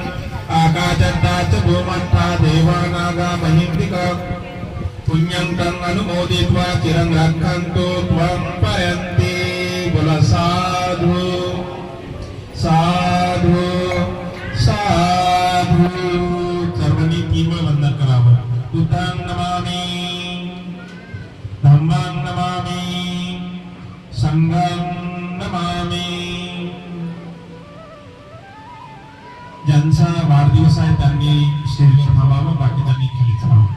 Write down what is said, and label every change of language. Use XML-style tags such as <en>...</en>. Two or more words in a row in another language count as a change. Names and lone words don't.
<pi>आकाशताच भूमट्टा देवानागा बहिर्निका पुण्यं तं अनुमोदित्वा चिरं रक्षन्तु त्वं परन्ति.</pi> <mr>बोला</mr> <pi>साधु साधु साधु.</pi> <mr>सर्वांनी 3 वेळा वंदन करावं.</mr> <pi>बुद्धं नमामि, धम्मं नमामि, संघं नमामि.</pi> <mr>ज्यांचा वाढदिवस आहे त्यांनी स्टेजवर थांबावं, बाकीच्यांनी खाली थांबावं.</mr>